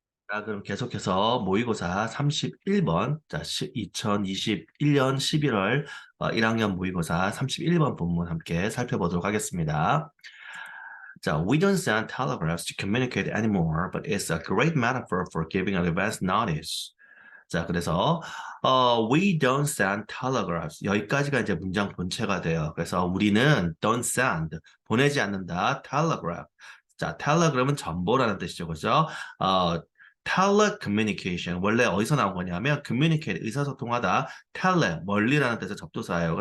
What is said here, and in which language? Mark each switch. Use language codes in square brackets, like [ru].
[ko] 자, 그럼 계속해서 모의고사 31번, 자, 2021년 11월 1학년 모의고사 31번 본문 함께 살펴보도록 하겠습니다. [en] 자, we don't send telegraphs to communicate anymore, but it's a great metaphor for giving an advance notice. 자, 그래서 we don't send telegraphs. [ko] 여기까지가 이제 문장 본체가 돼요. 그래서 우리는 don't send, 보내지 않는다, telegraph. 자, telegram은 전보라는 뜻이죠. 그죠? 어, telecommunication. 원래 어디서 나온 거냐면 communicate, 의사소통하다, tele, 멀리라는 뜻의 접두사예요.